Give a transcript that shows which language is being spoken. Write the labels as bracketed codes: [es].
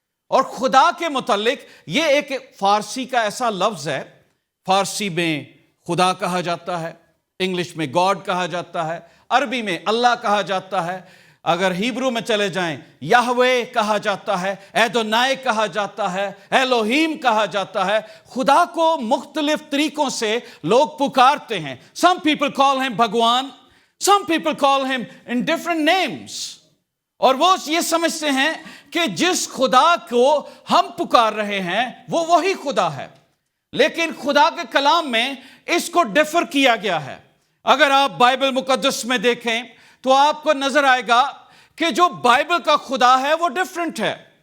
[ur] اور خدا کے متعلق یہ ایک فارسی کا ایسا لفظ ہے، فارسی میں خدا کہا جاتا ہے، انگلش میں گاڈ کہا جاتا ہے، عربی میں اللہ کہا جاتا ہے، اگر ہیبرو میں چلے جائیں یہوے کہا جاتا ہے، ایدونائی کہا جاتا ہے، ایلوہیم کہا جاتا ہے. خدا کو مختلف طریقوں سے لوگ پکارتے ہیں. [en] some people call him Bhagwan, some people call him in different names. [ur] اور وہ یہ سمجھتے ہیں کہ جس خدا کو ہم پکار رہے ہیں وہ وہی خدا ہے. لیکن خدا کے کلام میں اس کو ڈیفر کیا گیا ہے. اگر آپ بائبل مقدس میں دیکھیں تو آپ کو نظر آئے گا کہ جو بائبل کا خدا ہے وہ ڈیفرنٹ ہے.